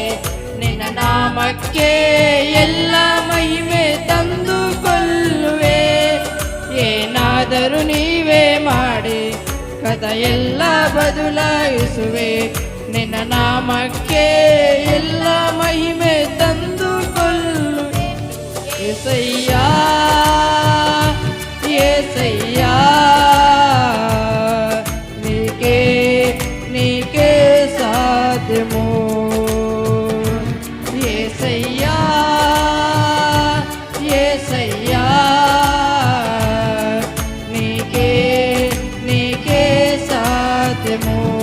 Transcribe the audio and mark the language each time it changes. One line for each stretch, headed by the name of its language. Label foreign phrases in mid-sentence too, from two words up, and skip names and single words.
Kannada: ನಿನ್ನ ನಾಮಕ್ಕೆ ಎಲ್ಲ ಮಹಿಮೆ ತಂದುಕೊಳ್ಳುವೆ. ಏನಾದರೂ ನೀವೇ ಮಾಡಿ ಕಥ ಎಲ್ಲ ಬದಲಾಯಿಸುವೆ. ನಿನ್ನ ನಾಮಕ್ಕೆ ಎಲ್ಲ ಮಹಿಮೆ ತಂದುಕೊಳ್ಳುವೆ.
Telugu: యేసయ్య యేసయ్య నీకే సాధ్యము. యేసయ్య యేసయ్య నీకే సాధ్యము.